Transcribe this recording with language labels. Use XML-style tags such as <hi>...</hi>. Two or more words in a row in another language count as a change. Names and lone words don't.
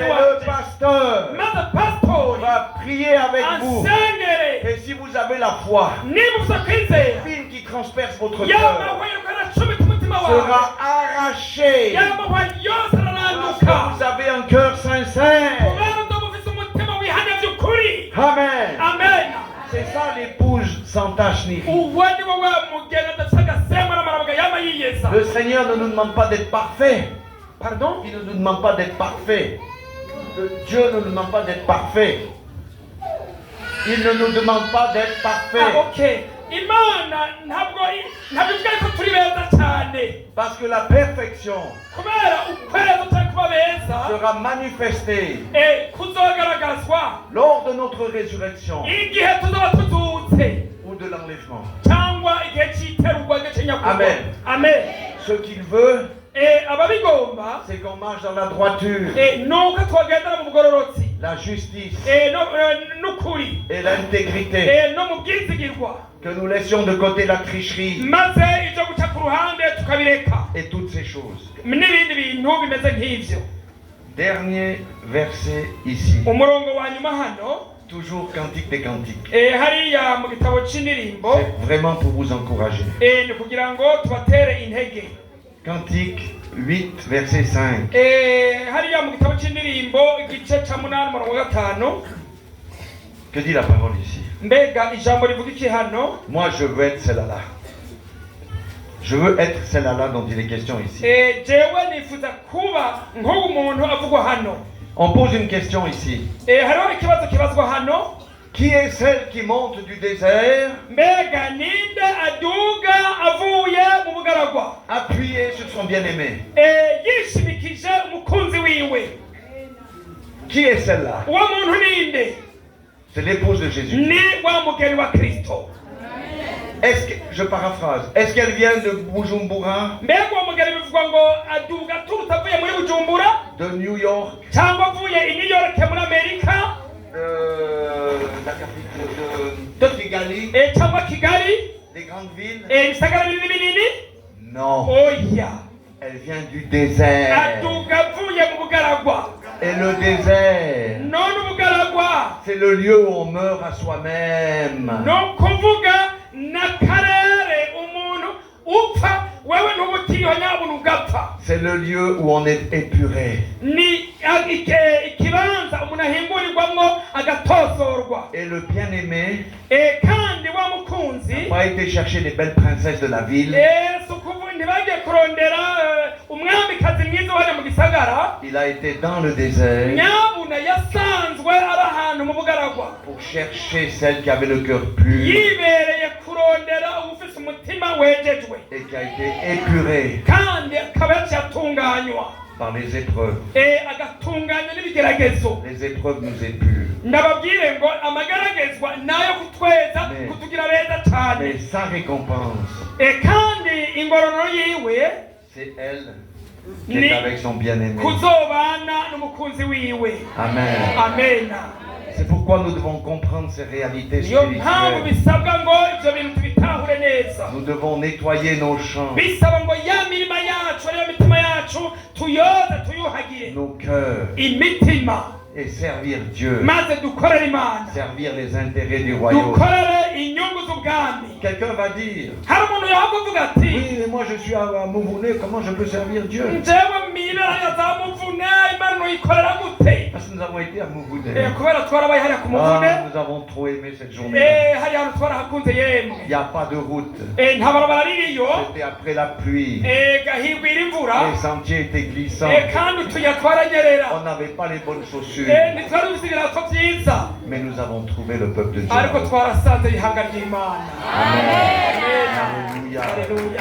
<fr>Et le</fr> <rn>wanje.</rn> <fr>pasteur</fr> <rn>Maze pastori</rn> <fr>va prier avec vous.</fr> <rn>ansengere.</rn> <fr>Et si vous avez la foi,</fr> <rn>Niba ufite kwizera</rn> <fr>l'épine qui transperce votre cœur</fr> <rn>y'amahwa y'ukaracomeka umutima wawe.</rn> <fr>sera arrachée.</fr> <rn>Y'amahwa yose</rn> <fr>Parce</fr> <rn>araranduka.</rn> <fr>que vous avez un cœur sincère.</fr> <rn>Kubera ngo mufise umutima wihanye by'ukuri. Amen. Amen.</rn> <fr>C'est ça l'épouse sans tache ni ride.</fr> <rn>Uwo ni wo wa mugeni adafite agasembwa n'amarabaga yama yiyeza.</rn> <fr>Le Seigneur ne nous demande pas d'être parfait. Pardon? Il ne nous demande pas d'être parfait. Dieu ne nous demande pas d'être parfait. Il ne nous demande pas d'être parfait. Okay.</fr> <rn>Imana ntabwo ivuga ko turi beza cyane.</rn> <fr>Parce que la perfection</fr> <rn>Kubera ukweza cyangwa kuba beza</rn> <fr>sera manifestée</fr> <rn>kuzogaragazwa</rn> <fr>lors de notre résurrection</fr> <rn>igihe tuzaba tuzutse</rn> <fr>ou de l'enlèvement.</fr> <rn>cyangwa igihe cy'iterurwa cy'inyakuba. Amen. Amen.</rn> <fr>Ce qu'il veut,</fr> <rn>ababigomba</rn> <fr>c'est qu'on marche dans la droiture,</fr> <rn>nuko twagendera mu bugororotsi</rn> <fr>la justice</fr> <rn>n'ukuri</rn> <fr>et l'intégrité.</fr> <rn>no mu bwizigirwa.</rn> <fr>Que nous laissions de côté la tricherie</fr> <rn>Maze ibyo guca ku ruhande tukabireka</rn> <fr>et toutes ces choses.</fr> <rn>n'ibindi bintu bimeze nk'ibyo.</rn> <fr>Dernier verset ici.</fr> <rn>Umurongo wa nyuma hano</rn> <fr>Toujours Cantique des Cantiques.</fr> <rn>hariya mu gitabo cy'indirimbo</rn> <fr>C'est vraiment pour vous encourager.</fr> <rn>ni kugira ngo tubatere intege.</rn> <fr>Cantique 8, verset 5.</fr> <rn>hariya mu gitabo cy'indirimbo igice cya 8 umurongo wa 5.</rn> <fr>Que dit la parole ici?</fr> <rn>Mbega ijambo rivuga iki hano?</rn> <fr>Moi, je veux être celle-là. Je veux être celle-là dont il est question ici.</fr> <rn>jewe nifuza kuba nk'umuntu avugwa hano.</rn> <fr>On pose une question ici.</fr> <rn>hariho ikibazo kibazwa hano.</rn> <fr>Qui est celle qui monte du désert,</fr> <rn>Mbega ninde aduga avuye mu bugaragwa</rn> <fr>appuyée sur son bien-aimé?</fr> <rn>yishimikije umukunzi wiwe?</rn> <fr>Qui est celle-là?</fr> <rn>uwo muntu ninde?</rn> <fr>C'est l'épouse de Jésus.</fr> <rn>Ni wa mugeni wa Kristo.</rn> <fr>Je paraphrase. Est-ce qu'elle vient de Bujumbura,</fr> <rn>mbega uwo mugeni bivugwa ngo aduga aturutse avuye muri Bujumbura</rn> <fr>de New York,</fr> <rn>cyangwa avuye i New York muri Amerika</rn> <fr>la capitale de Kigali,</fr> <rn>cyangwa Kigali</rn> <fr>des grandes villes?</fr> <rn>ibisagara binini binini?</rn> <fr>Non.</fr> <rn>Oya,</rn> <fr>Elle vient du désert.</fr> <rn>aduga avuye mu bugaragwa.</rn> <fr>Et le désert,</fr> <rn>none ubugaragwa</rn> <fr>c'est le lieu où on meurt à soi-même.</fr> <rn>no kuvuga n'akarere umuntu upfa wewe ntubutiriho nyabuna ugapfa.</rn> <fr>C'est le lieu où on est épuré.</fr> <rn>Ni ikibanza umuntu ahimburirwamwo agatosorwa.</rn> <fr>Et le bien-aimé</fr> <rn>kandi wa mukunzi</rn> <fr>n'a pas été chercher les belles princesses de la ville.</fr> <rn>ntibagiye kurondera umwamikazi mwiza wajya mu gisagara.</rn> <fr>Il a été dans le désert</fr> <rn>nyabuna yasanzwe ari ahantu mu bugaragwa</rn> <fr>pour chercher celle qui avait le cœur pur</fr> <rn>yibereye kurondera ubufise umutima wejejwe</rn> <fr>et qui a été épuré</fr> <rn>kandi akaba yatunganywa</rn> <fr>par les épreuves.</fr> <rn>agatunganywa n'ibigeragezo.</rn> <fr>Les épreuves nous épurent.</fr> <rn>ndababwire ngo amageragezwa nayo kutweza kutugira beza cyane.</rn> <fr>Mais sa récompense,</fr> <rn>kandi ingororano yiwe</rn> <fr>c'est elle qui est avec son bien-aimé.</fr> <rn>kuzobana n'umukunzi wiwe. Amen. Amen.</rn> <fr>C'est pourquoi nous devons comprendre ces réalités</fr> <rn>niyo mpamvu</rn> <fr>spirituelles.</fr> <rn>bisabwa ngo ibyo bintu tubitahure neza.</rn> <fr>Nous devons nettoyer nos champs,</fr> <rn>bisaba ngo ya mirima yacu ariyo mitima yacu tuyoze tuyuhagire</rn> <fr>nos cœurs</fr> <rn>imitima</rn> <fr>et servir Dieu,</fr> <rn>maze dukorere Imana,</rn> <fr>servir les intérêts du royaume.</fr> <rn>dukorere inyungu z'ubwami.</rn> <fr>Quelqu'un va dire,</fr> <rn>hari umuntu yakuvuga ati</rn> <fr>oui, mais moi je suis à Mouhouné, comment je peux servir Dieu?</fr> <rn>njyewe mibera za muvune Imana nuyikorera gute?</rn> <fr>Parce que nous avons été à Mouhouné.</fr> <rn>kubera twarabaye hariya ku muvune.</rn> <fr>Nous avons trop aimé cette journée.</fr> <rn>hariya hantu twarahakunze yemwe.</rn> <fr>Il n'y a pas de route.</fr> <rn>nta barabara ririyo.</rn> <fr>C'était après la pluie.</fr> <rn>gahigwira imvura.</rn> <fr>Les sentiers étaient glissants.</fr> <rn>kandi utuya twaranyerera.</rn> <fr>On n'avait pas les bonnes chaussures.</fr> <rn>ntitwari dufite ibirato byiza.</rn> <fr>Mais nous avons trouvé le peuple de Dieu.</fr> <rn>ariko twarasanze ihanga ry'Imana.</rn> <fr>Amen. Alléluia. Alléluia.</fr>